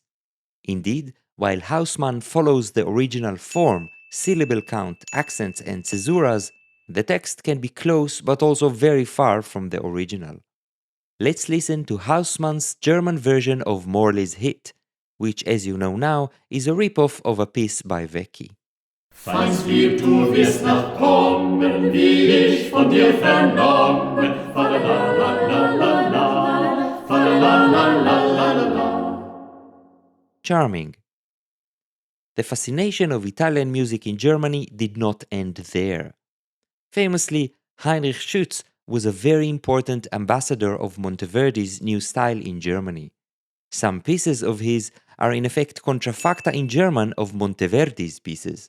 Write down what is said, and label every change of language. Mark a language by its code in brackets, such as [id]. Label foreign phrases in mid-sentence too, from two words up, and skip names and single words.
[en] Indeed, while Hausmann follows the original form, syllable count, accents, and caesuras, the text can be close but also very far from the original. Let's listen to Hausmann's German version of Morley's hit, which, as you know now, is a ripoff of a piece by Vecchi. [de] Feinst Lieb, du wirst noch kommen, wie ich von dir vernommen. Fa-la-la-la-la-la, fa-la-la-la-la-la-la. [en] Charming. The fascination of Italian music in Germany did not end there. Famously, Heinrich Schütz was a very important ambassador of Monteverdi's new style in Germany. Some pieces of his are in effect contrafacta in German of Monteverdi's pieces.